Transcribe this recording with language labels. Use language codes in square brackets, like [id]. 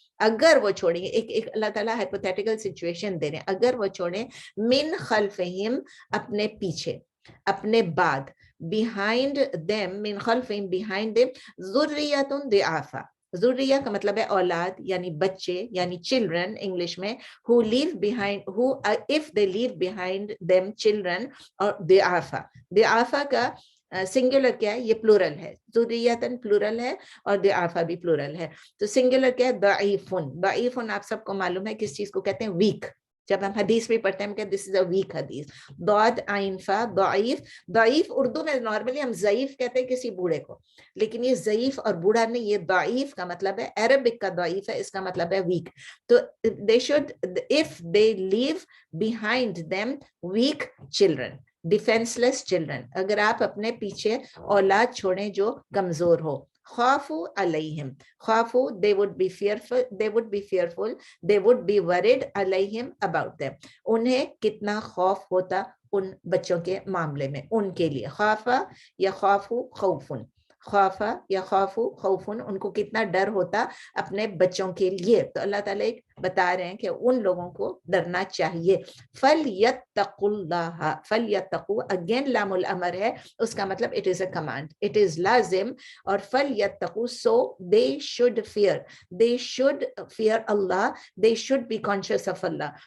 [ur] اگر وہ چھوڑیں، ایک اللہ تعالیٰ ہائپوتھیٹیکل سچویشن دے رہے ہیں. اگر وہ چھوڑیں [ar] من خلفہم [ur] اپنے پیچھے، اپنے بعد، [en] behind them [ur] من خلفہم behind them [ar] ذریۃ ضعافا. [ur] ذریہ کا مطلب ہے اولاد، یعنی بچے، یعنی children انگلش میں. [en] who leave behind who if they leave behind them children اور ضعافا. [ur] ضعافا کا سنگولر کیا ہے؟ یہ پلورل ہے. ذریۃن پلورل ہے اور ضعافا بھی پلورل ہے. تو سنگولر کیا ہے؟ ضعیفن. ضعیفن آپ سب کو معلوم ہے کس چیز کو کہتے ہیں؟ ویک. جب ہم حدیث میں پڑھتے ہیں ہم کہتے ہیں [en] This is a weak حدیث. [ur] ضاد عین فا ضعیف. ضعیف اردو میں نارملی ہم ضعیف کہتے ہیں کسی بوڑھے کو، لیکن یہ ضعیف اور بوڑھا نہیں، یہ ضعیف کا مطلب ہے، عربک کا ضعیف ہے، اس کا مطلب ہے ویک. [en] تو they should if they leave behind them weak children، defence children. [ur] اگر آپ اپنے پیچھے اولاد چھوڑیں جو کمزور ہو. [ar] خافو علیہم، [en] خافو they would be fearful، they would be fearful، they would be worried علیہم about them. [ur] انہیں کتنا خوف ہوتا ان بچوں کے معاملے میں، ان کے لیے. خافا یا خافو خوفن، خوفا یا خوفو خوفن، ان کو کتنا ڈر ہوتا اپنے بچوں کے لیے. تو اللہ تعالیٰ بتا رہے ہیں کہ ان لوگوں کو ڈرنا چاہیے. [ar] فَلْيَتَّقُوا اللَّهَ، [ur] فَلْيَتَّقُوا اگین لام الامر ہے، اس کا مطلب [en] it is a command، [ur] it is لازم. [en] اور [ar] فَلْيَتَّقُوا [en] so they should fear، they should fear Allah، they should be conscious of Allah.